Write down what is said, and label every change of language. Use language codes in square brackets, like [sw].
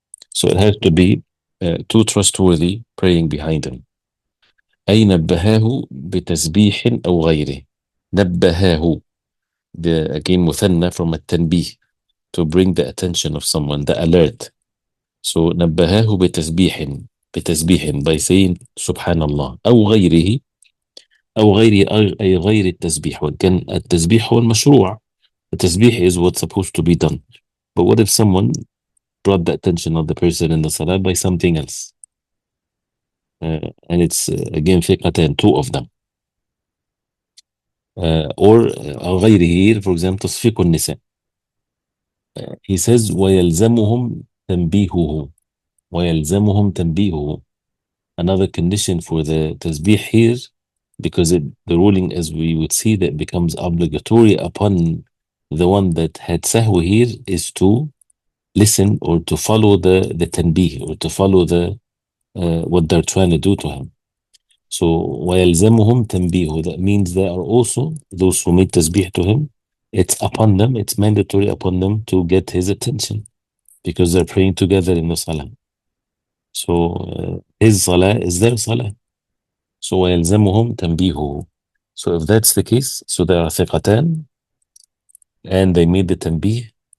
[en] So it has to be two trustworthy praying behind him. [ar] أي نبهاه بتسبيح أو غيره. [en] نبهاه, again مثنى from التنبيه, to bring the attention of someone, the alert. [ar] So نبهاه بتسبيح, [en] by saying subhanallah, [ar] أو غيره, أو غيره أي غير التسبيح. وكان التسبيح هو المشروع. [en] The tasbih is what's supposed to be done. But what if someone brought the attention of the person in the salah by something else? And it's again ثقتان, two of them. Or غيره here, for example, [ar] تصفيق النساء. [en] He says [ar] ويلزمهم تنبيهه. ويلزمهم تنبيهه. [en] Another condition for the tasbih here, because the ruling, as we would see, that becomes obligatory upon the one that had sahwi here, is to listen or to follow the tanbih, or to follow the what they're trying to do to him. [ar] So ويلزمهم تنبيهه. [en] That means they are also those who made tasbih to him. It's upon them. It's mandatory upon them to get his attention because they're praying together in the salah. So his salah is their salah. [ar] So ويلزمهم تنبيهه. [en] So if that's the case, so they are ثقتان and they made the تنبيه.